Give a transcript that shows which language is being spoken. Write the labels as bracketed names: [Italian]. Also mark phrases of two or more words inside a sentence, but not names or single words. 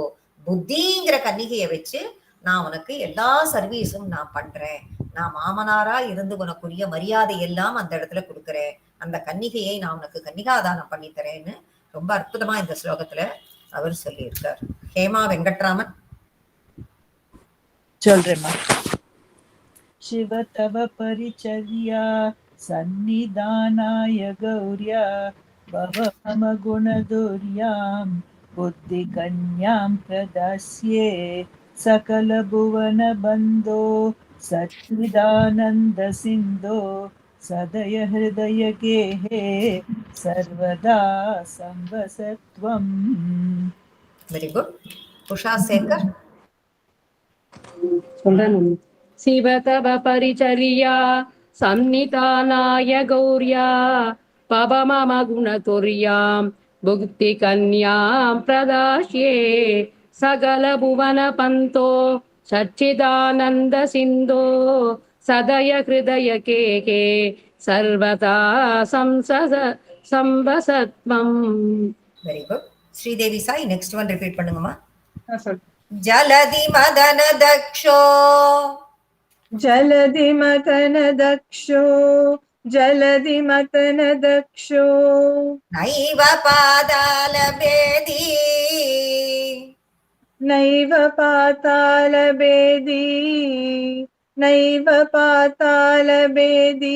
[Tamil] புத்திங்கிற கன்னிகையை வச்சு நான் உனக்கு எல்லா சர்வீஸும் நான் பண்றேன், நான் மாமனாரா இருந்து உனக்குரிய மரியாதை எல்லாம் அந்த இடத்துல கொடுக்குறேன், அந்த கன்னிகையை நான் உனக்கு கன்னிகாதானம் பண்ணி தரேன்னு ரொம்ப அற்புதமா இந்த ஸ்லோகத்துல அவர் சொல்லியிருக்கார். ஹேமா வெங்கட்ராமன் சொல்றேம்மா. [Sanskrit] शिव तव परिचर्या सन्निधानाय गौर्या भव मम गुणदुर्यां बुद्धिकन्यां प्रदास्ये सकलभुवनबन्धो सच्चिदानन्दसिन्धो सदय हृदयगेहे सर्वदा संवसत्वम्. [English] very good. [Tamil] உஷா சேகர் சொல்றேன். [Sanskrit] शिव तव परिचर्या सन्निधानाय गौर्या पव मम गुणतुर्यां भुक्तिकन्यां प्रदास्ये सकलभुवनपन्तो सच्चिदानन्दसिन्धो सदय हृदयकेके सर्वदा संवसत्वम्. [English] very good. [Tamil] ஸ்ரீதேவி சாய் [English] next one repeat [Tamil] பண்ணுங்கம்மா. சொல். [Sanskrit] जलधि मथन दक्षो, जलधि मतन दक्षो, जलधि मतन दक्षो, नैव पाताल भेदी, नैव पाताल बेदी, नैव पाताल बेदी,